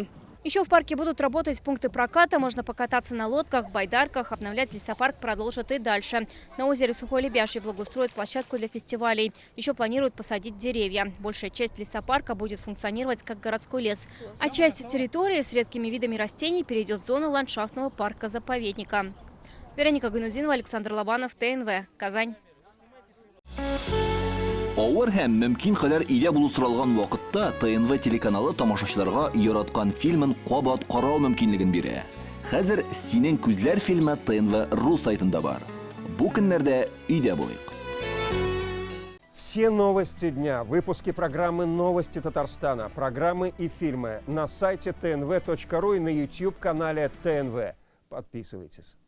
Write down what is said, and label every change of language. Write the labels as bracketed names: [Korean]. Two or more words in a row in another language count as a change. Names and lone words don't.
[Russian] Еще в парке будут работать пункты проката. Можно покататься на лодках, байдарках. Обновлять лесопарк продолжат и дальше. На озере Сухое Лебяжье благоустроят площадку для фестивалей. Еще планируют посадить деревья. Большая часть лесопарка будет функционировать как городской лес. А часть территории с редкими видами растений перейдет в зону ландшафтного парка-заповедника. Вероника Гайнудинова, Александр Лобанов, ТНВ, Казань. [Tatar] Ауыр һәм мөмкин кадәр илә булу соралган вакытта ТНВ телеканалы тамашачыларга яраткан фильмын кабат карау мөмкинлеген бирә. Хәзер «Синең күзләр» фильмы ТНВ.ру сайтында бар. Бу көннәрдә өйдә булыйк. [Russian] Все новости дня, выпуски программы «Новости Татарстана», программы и фильмы на сайте tnv.ru и на YouTube-канале ТНВ. Подписывайтесь.